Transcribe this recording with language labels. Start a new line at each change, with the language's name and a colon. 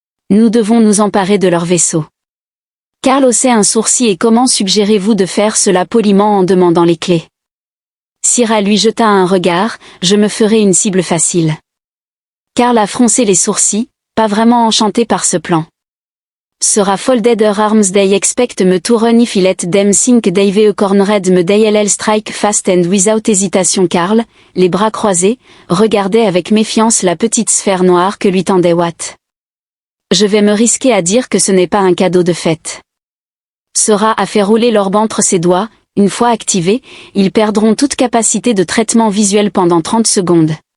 French: Nous devons nous emparer de leur vaisseau. Karl haussait un sourcil et comment suggérez-vous de faire cela poliment en demandant les clés? Syrah lui jeta un regard, je me ferai une cible facile. Karl a froncé les sourcils, pas vraiment enchanté par ce plan.
English: Sera folded her arms they expect me to run if I let them think they've cornered me they'll strike fast and without hesitation.
French: Karl, les bras croisés, regardait avec méfiance la petite sphère noire que lui tendait Watt. Je vais me risquer à dire que ce n'est pas un cadeau de fête. Sera a fait rouler l'orbe entre ses doigts, une fois activés, ils perdront toute capacité de traitement visuel pendant 30 secondes.